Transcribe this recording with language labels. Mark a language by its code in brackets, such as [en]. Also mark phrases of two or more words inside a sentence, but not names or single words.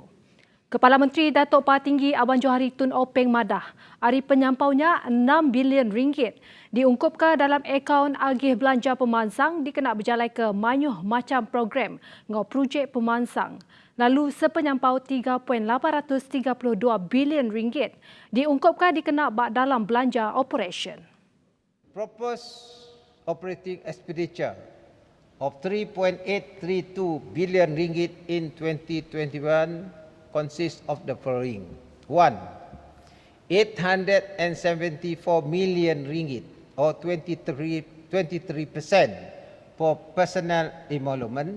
[iba] Kepala Menteri Datuk Patinggi Abang Johari Tun Openg Madah, hari penyampaunya 6 bilion ringgit diungkupkan dalam akaun agih belanja pemansang dikena berjalai ke manyuh macam program ngau projek pemansang. Lalu sepenyampau 3.832 bilion ringgit diungkupkan dikena bak dalam belanja operation. [en] Proposed operating expenditure of 3.832 billion ringgit in 2021 consists of the following. 1. 874 million ringgit or 23% for personnel emoluments.